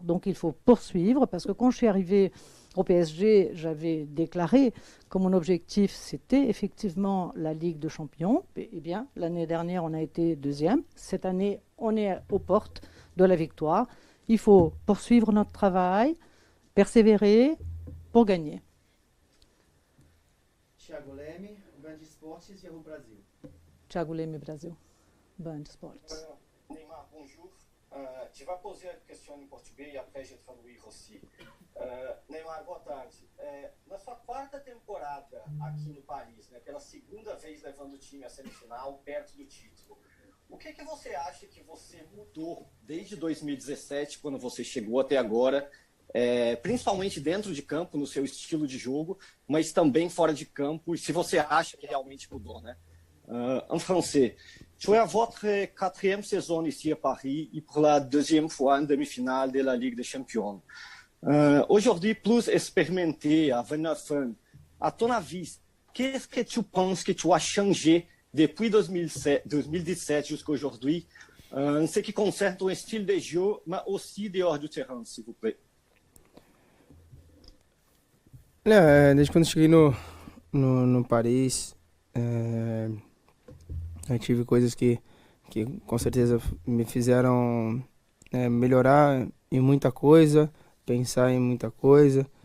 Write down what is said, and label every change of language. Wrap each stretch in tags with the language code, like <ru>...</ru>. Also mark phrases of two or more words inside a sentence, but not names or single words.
<fr>Donc, il faut poursuivre parce que quand je suis arrivée au PSG, j'avais déclaré que mon objectif, c'était effectivement la Ligue de Champions. Eh bien, l'année dernière, on a été deuxième. Cette année, on est aux portes de la victoire. Il faut poursuivre notre travail, persévérer pour gagner. Thiago Leme, Band Esportes, Yahoo Brasil. Thiago Leme, Brasil. Band Esportes. Neymar, bonjour. Je vais poser a question</fr> <pt>em português e</pt> <fr>après je traduire aussi.</fr> <pt>Neymar, boa tarde. Na sua 4ª temporada aqui no Paris, né, pela 2ª vez levando o time à semifinal, perto do título, o que você acha que você mudou desde 2017, quando você chegou até agora, principalmente dentro de campo, no seu estilo de jogo, mas também fora de campo, e se você acha que realmente mudou, né?</pt> <fr>En français, tu es à votre 4e saison ici à Paris et pour la 2e fois en demi-finale de la Ligue des Champions. Aujourd'hui, plus expérimenté, à 29 ans, à ton avis, qu'est-ce que tu penses que tu as changé depuis 2017 jusqu'à aujourd'hui en ce qui concerne ton style de jeu, mais aussi dehors du terrain, s'il vous plaît?</fr> <pt>Desde quando eu cheguei no Paris, eu tive coisas que com certeza me fizeram melhorar em muita coisa, pensar em muita coisa.</pt>